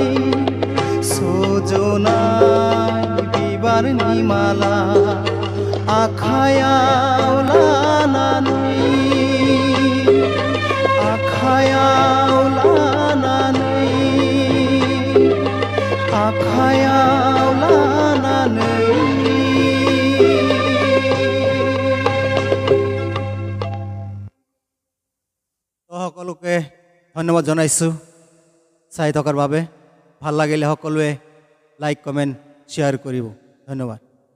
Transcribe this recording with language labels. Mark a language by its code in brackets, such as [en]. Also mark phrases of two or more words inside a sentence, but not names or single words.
[brx] सजनाय बिबारनि माला आखायाव लानानै आखायाव लानानै आखायाव लानानै [as] সকলোকে ধন্যবাদ জনাইছো চাই থকাৰ বাবে ভাল লাগিলে সকলোৱে লাইক কমেণ্ট শ্বেয়াৰ কৰিব ধন্যবাদ।